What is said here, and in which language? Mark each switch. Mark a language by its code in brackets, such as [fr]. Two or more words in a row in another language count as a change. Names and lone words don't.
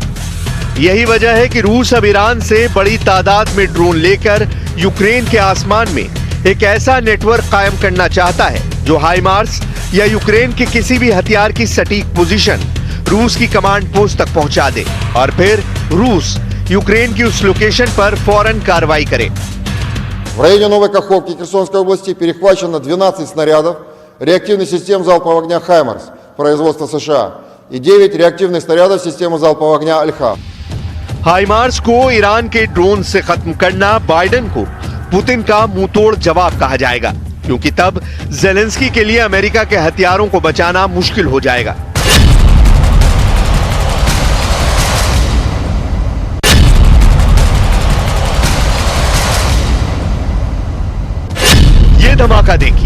[hi] यही वजह है कि रूस अब ईरान से बड़ी तादाद में ड्रोन लेकर यूक्रेन के आसमान में एक ऐसा नेटवर्क कायम करना चाहता है, जो हाइमार्स या यूक्रेन के किसी भी हथियार की सटीक पोजीशन रूस की [en] command post [hi] तक पहुंचा दे, और फिर रूस यूक्रेन की उस लोकेशन पर फौरन कार्रवाई करे। [ru] В районе Новой Каховки Херсонской области перехвачено 12 снарядов реактивных систем залпового огня «Хаймарс» производства США и 9 реактивных снарядов системы залпового огня «Альха». [hi] हाइमार्स को ईरान के ड्रोन से खत्म करना बाइडेन को पुतिन का मुंहतोड़ जवाब कहा जाएगा, क्योंकि तब ज़ेलेंस्की के लिए अमेरिका के हथियारों को बचाना मुश्किल हो जाएगा। ये धमाका देखिए।